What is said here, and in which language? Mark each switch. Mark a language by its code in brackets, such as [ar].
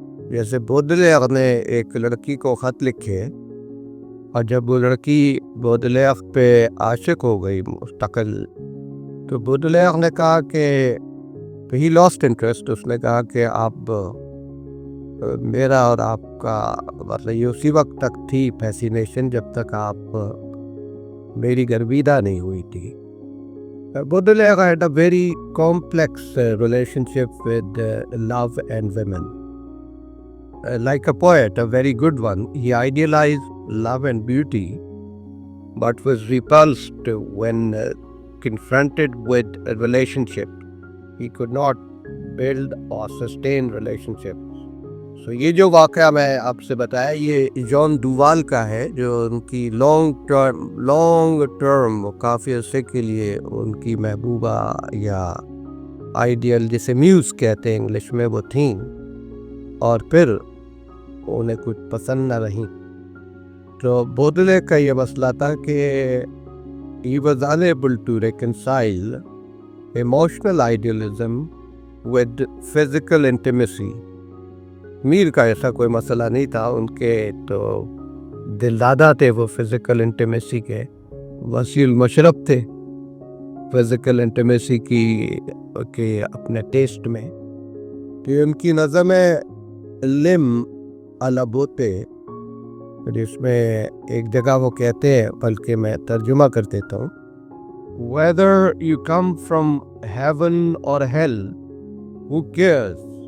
[hi] जैसे बोदलेयर ने एक लड़की को ख़त लिखे, और जब वो लड़की बोदलेयर पे आशिक हो गई मुस्तकिल, तो बोदलेयर ने कहा कि [en] He lost interest. [hi] उसने कहा कि आप मेरा और आपका मतलब ये उसी वक्त तक थी फैसिनेशन जब तक आप मेरी गर्विदा नहीं हुई थी। [en] Baudelaire had a very complex relationship with love and women. Like a poet, a very good one, he idealized love and beauty, but was repulsed when confronted with a relationship. He could not build or sustain relationships. [hi] So ये जो वाक़या मैं आपसे बताया, ये John Duwal का है, जो उनकी लॉन्ग टर्म काफ़ी अरसे के लिए उनकी महबूबा या आइडियल, जिसे म्यूज़ कहते हैं इंग्लिश में, वो थी, और फिर उन्हें कुछ पसंद न रही। तो बोदलेयर का ये मसला था कि [en] he was unable to reconcile emotional idealism with physical intimacy. [hi] Mir का ऐसा कोई मसला नहीं था, उनके तो दिलदादा थे वो फिज़िकल इंटीमेसी के, वसील मशरफ थे फिज़िकल इंटीमेसी के अपने टेस्ट में। तो उनकी नज़र में लिम अलबोते, जिसमें एक जगह वो कहते हैं, बल्कि मैं तर्जुमा कर देता हूँ, [en] whether you come from heaven or hell, who cares?